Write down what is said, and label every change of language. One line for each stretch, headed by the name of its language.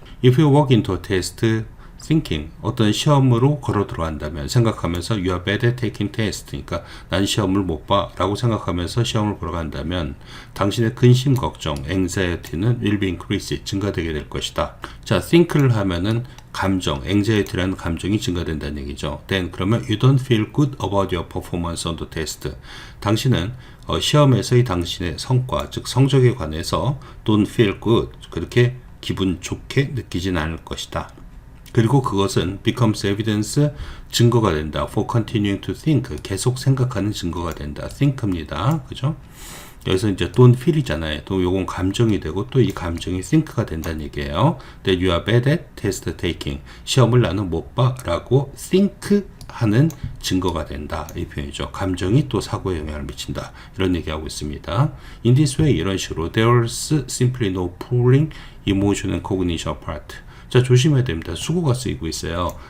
English: If you walk into a test thinking,
Korean: 어떤 시험으로 걸어 들어간다면 생각하면서
English: you are bad at taking test,
Korean: 그러니까 난 시험을 못 봐 라고 생각하면서 시험을 보러 간다면 당신의 근심, 걱정, anxiety는
English: will be increased,
Korean: 증가되게 될 것이다. 자, think를 하면은 감정, anxiety라는 감정이 증가된다는 얘기죠.
English: then
Korean: 그러면
English: you don't feel good about your performance on the test.
Korean: 당신은 시험에서의 당신의 성과, 즉 성적에 관해서
English: don't feel good,
Korean: 그렇게 기분 좋게 느끼진 않을 것이다. 그리고 그것은
English: becomes evidence,
Korean: 증거가 된다.
English: for continuing to think,
Korean: 계속 생각하는 증거가 된다. think입니다. 그죠? 여기서 이제 don't feel이잖아요. 또 요건 감정이 되고 또 이 감정이 think가 된다는 얘기예요.
English: That you are bad at test taking.
Korean: 시험을 나는 못 봐 라고 think 하는 증거가 된다. 이 표현이죠. 감정이 또 사고에 영향을 미친다. 이런 얘기하고 있습니다.
English: In this way,
Korean: 이런 식으로
English: there's simply no pulling emotion and cognition apart.
Korean: 자, 조심해야 됩니다. 수고가 쓰이고 있어요.